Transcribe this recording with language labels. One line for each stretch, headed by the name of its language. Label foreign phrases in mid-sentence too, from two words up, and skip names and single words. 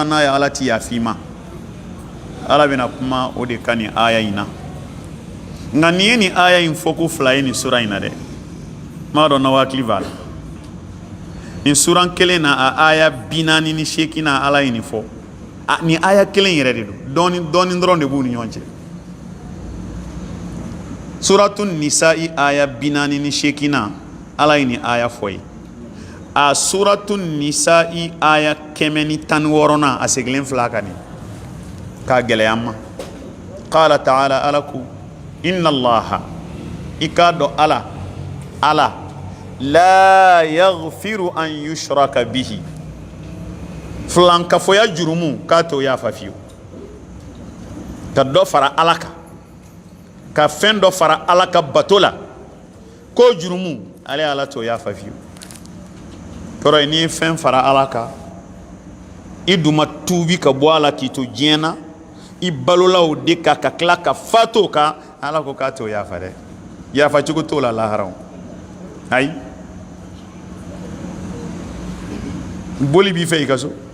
Bambara: n'a ye ala ti yafi ma ala bɛna kuma o de ka nin aya in na nka nin ye nin aya in fɔ ko fila ye nin sura in na dɛ m'a dɔn n'aw hakili b'a la nin sura kelen na a aya 48 na ala ye nin fɔ nin aya kelen yɛrɛ de don dɔɔnin dɔrɔn de b'u ni ɲɔgɔn cɛ suratun nisa'i aya 48 na ala ye nin aya fɔ ye a suratun nisa'i aya 116 na a segilen fila ka nin k'a gɛlɛya ma
Arabic: قال تعالى
Bambara: ala ko
Arabic: إن الله
Bambara: i k'a dɔn ala
Arabic: لا يغفر أن يشرك به
Bambara: filankafoya jurumu k'a t'o yafa fiyewu ka dɔ fara ala kan ka fɛn dɔ fara ala ka bato la ko jurumu ale ala t'o yafa fiyewu kɔrɔ ye n'i ye fɛn fara ala kan i dun ma tuubi ka bɔ a la k'i to diɲɛ na i balola o de kan ka tila ka fatu o kan ala ko k'a t'o yafa dɛ yafa cogo t'o la lahara ayi boli b'i fɛ i ka so